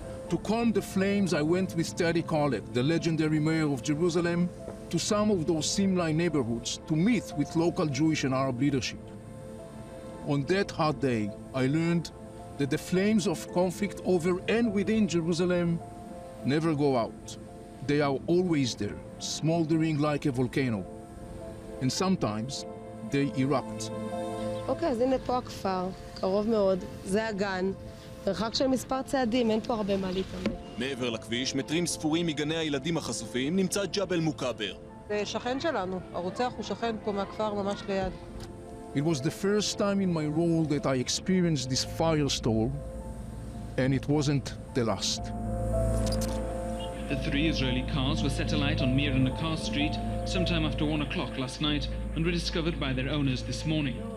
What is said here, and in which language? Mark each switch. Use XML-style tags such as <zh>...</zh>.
<en>To calm the flames, I went with Teddy Khaled, the legendary mayor of Jerusalem, to some of those seam-line neighborhoods to meet with local Jewish and Arab leadership. On that hot day, I learned that the flames of conflict over and within Jerusalem never go out. They are always there, smoldering like a volcano. And sometimes they erupt.</en> <he>אוקיי, אז הנה פה הכפר, קרוב מאוד, זה הגן. מרחק של מספר צעדים, אין פה הרבה מה להתאמן. מעבר לכביש, מטרים ספורים מגני הילדים החשופים, נמצא ג'בל מוקבר. זה שכן שלנו, הרוצח הוא שכן פה מהכפר ממש ליד.</he> <en>It was the first time in my role that I experienced this firestorm, and it wasn't the last. The three Israeli cars were set alight on Mir and Nakar Street sometime after 1 o'clock last night and were discovered by their owners this morning.</en>